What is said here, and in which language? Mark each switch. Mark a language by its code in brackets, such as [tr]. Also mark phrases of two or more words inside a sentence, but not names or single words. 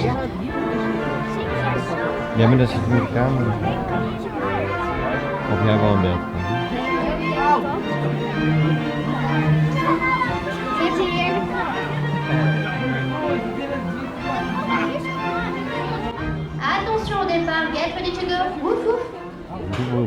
[nl] Ja, maar dat zit in de kamer. Of jij wel een beeld. [fr] Attention au départ, [en] get ready to go. Wouf wouf.